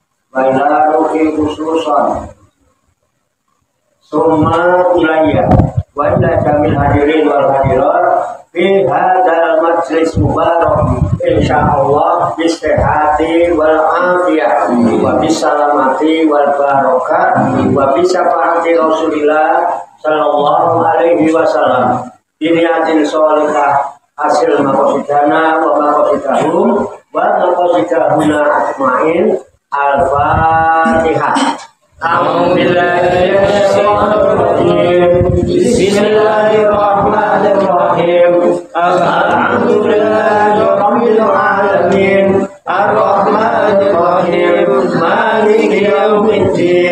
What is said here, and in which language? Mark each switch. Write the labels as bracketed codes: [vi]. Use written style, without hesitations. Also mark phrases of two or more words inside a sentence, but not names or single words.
[ar] وإلى روحه خصوصا ثم إلي وإلى جميع الحاضرين والحاضرات في هذا المجلس المبارك إن شاء الله بالصحة والعافية وبالسلامة والبركة وبشفاعة رسول الله صلى الله عليه وسلم بنية صالحة حصول مقاصدنا ومقاصدهم ومقاصدهن أجمعين. Al-Fatihah. Bismillahirrahmanirrahim. الحمد لله رب العالمين. الرحمن الرحيم. مالك يوم الدين.